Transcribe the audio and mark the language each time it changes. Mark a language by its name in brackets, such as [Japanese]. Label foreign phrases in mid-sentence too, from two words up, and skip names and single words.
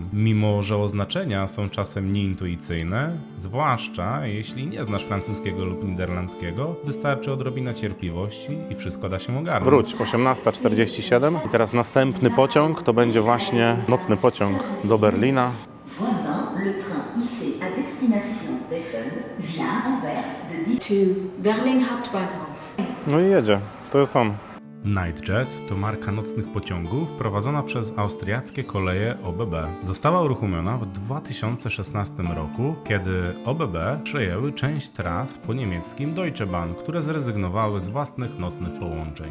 [Polish] Mimo że oznaczenia są czasem nieintuicyjne, zwłaszcza jeśli nie znasz francuskiego lub niderlandzkiego, wystarczy odrobina cierpliwości i wszystko da się ogarnąć. Wróć, 18:47 i teraz następny pociąg to będzie właśnie nocny pociąg do Berlina. [French] Voilà, le train IC à destination d'Essen vient Anvers de 10 to Berlin Hauptbahnhof. [Polish] No i jedzie, to jest on. Nightjet to marka nocnych pociągów prowadzona przez austriackie koleje OBB. Została uruchomiona w 2016 roku, kiedy OBB przejęły część tras po niemieckim Deutsche Bahn, które zrezygnowały z własnych nocnych połączeń.